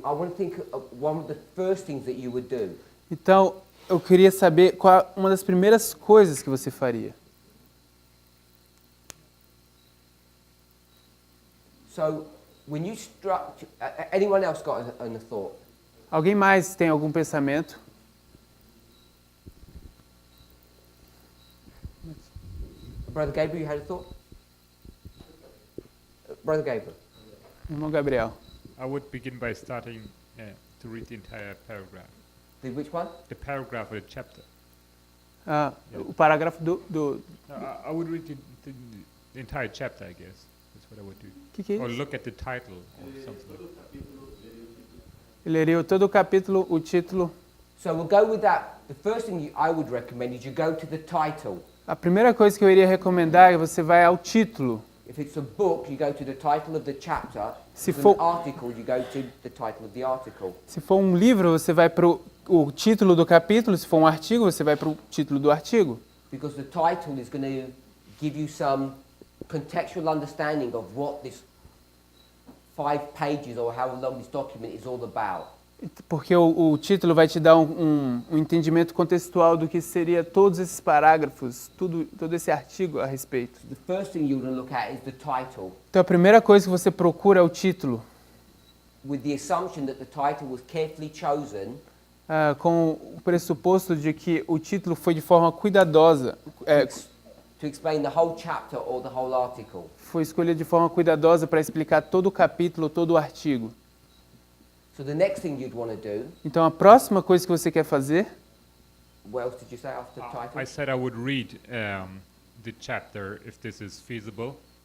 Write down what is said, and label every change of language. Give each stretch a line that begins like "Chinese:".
English: I want to think of one of the first things that you would do.
Portuguese: Então, eu queria saber qual uma das primeiras coisas que você faria.
English: So, when you structure, anyone else got a thought?
Portuguese: Alguém mais tem algum pensamento?
English: Brother Gabriel, you had a thought? Brother Gabriel.
Portuguese: Irmão Gabriel.
English: I would begin by starting to read the entire paragraph. Which one? The paragraph of the chapter.
Portuguese: O parágrafo do
English: I would read the entire chapter, I guess. That's what I would do.
Portuguese: que é
English: Or
Portuguese: isso?
English: look at the title or something.
Portuguese: Ele leria todo o capítulo, o título.
English: So we'll go with that. The first thing I would recommend is you go to the title.
Portuguese: A primeira coisa que eu iria recomendar é você vai ao título.
English: If it's a book, you go to the title of the chapter.
Portuguese: Se
English: If it's
Portuguese: for-
English: an article, you go to the title of the article.
Portuguese: Se for um livro, você vai para o título do capítulo. Se for um artigo, você vai para o título do artigo.
English: Because the title is going to give you some contextual understanding of what this 5 pages or how long this document is all about.
Portuguese: Porque o título vai te dar um entendimento contextual do que seria todos esses parágrafos, todo esse artigo a respeito.
English: The first thing you're going to look at is the title,
Portuguese: Então a primeira coisa que você procura é o título,
English: with the assumption that the title was carefully chosen
Portuguese: com o pressuposto de que o título foi de forma cuidadosa,
English: to explain the whole chapter or the whole article.
Portuguese: foi escolhido de forma cuidadosa para explicar todo o capítulo, todo o artigo.
English: So the next thing you'd want to do,
Portuguese: Então a próxima coisa que você quer fazer,
English: what else did you say after title? I said I would read the chapter if this is feasible.